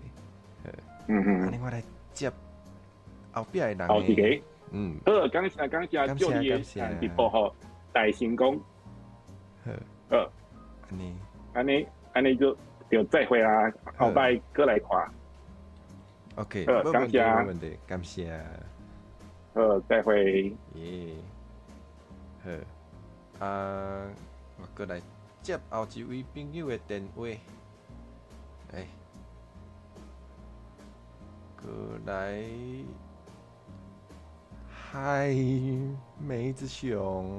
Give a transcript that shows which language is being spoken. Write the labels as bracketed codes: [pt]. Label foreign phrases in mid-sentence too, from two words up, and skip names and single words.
[nan] 安尼我来接后壁诶人。后一个。好，感谢，祝你直播吼大成功。安尼就再会啦，后摆过来看。 OK，感谢，没问题，感谢。再会。好，我过来接后一位朋友的电话。过来，嗨，梅子熊。